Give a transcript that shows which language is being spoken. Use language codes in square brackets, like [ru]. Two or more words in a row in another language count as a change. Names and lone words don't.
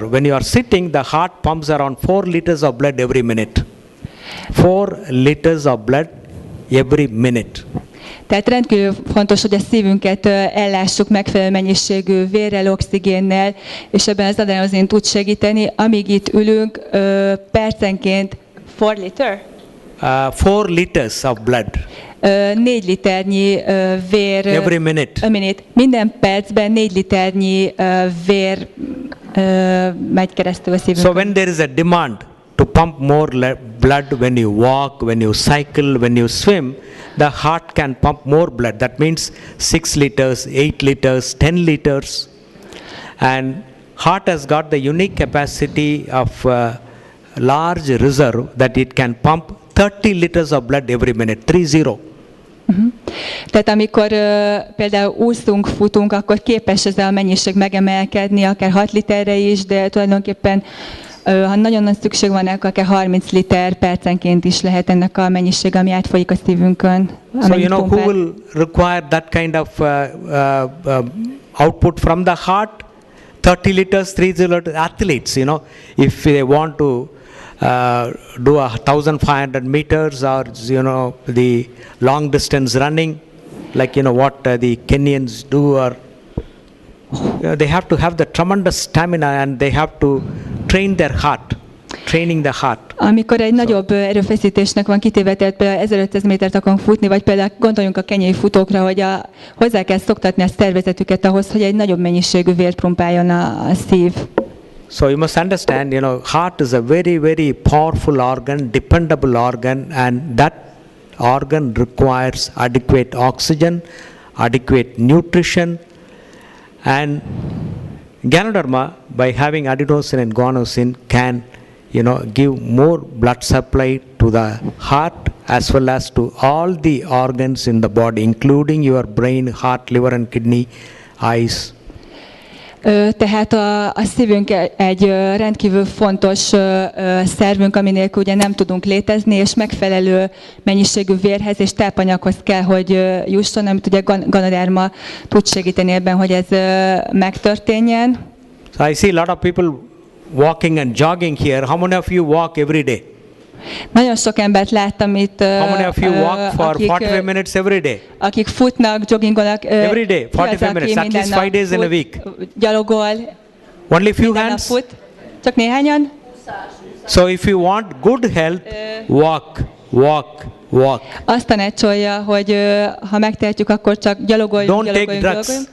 [en] When you are sitting, the heart pumps around 4 liters of blood every minute. 4 liters of blood every minute. [hu] Tehát rendkívül fontos, hogy a szívünket ellássuk megfelelő mennyiségű vérrel, oxigénnel, és ebben az adenozin tud segíteni. Amíg itt ülünk, percenként 4 liter? [en] 4 liters of blood. [hu] 4 liternyi vér. [en] Every minute. [hu] Minden percben 4 liternyi vér megy keresztül a szívünkön. [en] So when there is a demand to pump more blood when you walk, when you cycle, when you swim, the heart can pump more blood. That means 6 liters, 8 liters, 10 liters. And heart has got the unique capacity of large reserve that it can pump 30 liters of blood every minute, 30. [hu] Tehát amikor például úszunk, futunk, akkor képes ez a mennyiség megemelkedni, akár 6 literre is, de tulajdonképpen ha nagyon nagy szükség van, akkor akár 30 liter percenként is lehet ennek a mennyiség, ami átfolyik a szívünkön. [en] So who will require that kind of output from the heart? 30 liters, 30 liters. Athletes, if they want to do 1,500 meters or the long distance running, like what the Kenyans do, or they have to have the tremendous stamina, and they have to train their heart, training the heart. [hu] Amikor egy nagyobb erőfeszítésnek van kitéve, tehát például 1500 métert akarunk futni, vagy például gondoljunk a kenyai futókra, hogy hozzá kell szoktatni a szervezetüket ahhoz, hogy egy nagyobb mennyiségű vért pumpáljon a szív. [en] So you must understand, heart is a very, very powerful organ, dependable organ, and that organ requires adequate oxygen, adequate nutrition, and Ganoderma, by having adenosine and guanosine, can give more blood supply to the heart as well as to all the organs in the body, including your brain, heart, liver and kidney, eyes. [hu] Tehát a szívünk egy rendkívül fontos szervünk, ami nélkül ugye nem tudunk létezni, és megfelelő mennyiségű vérhez és tápanyaghoz kell, hogy jusson, amit ugye Ganoderma tud segíteni ebben, hogy ez megtörténjen. [en] So I see a lot of people walking and jogging here. How many of you walk every day? [hu] Nagyon sok embert láttam itt, [en] How many of you walk for 45 minutes every day? [hu] Akik futnak, joggingolnak. [en] Every day, 45 minutes, at least 5 days in a week. [hu] Gyalogol. [en] Only few hands? [hu] Fut. Csak néhányan? [en] So if you want good health, walk, walk, walk. [hu] Azt tanácsolja, hogy ha megtehetjük, akkor csak gyalogoljunk, gyalogoljunk.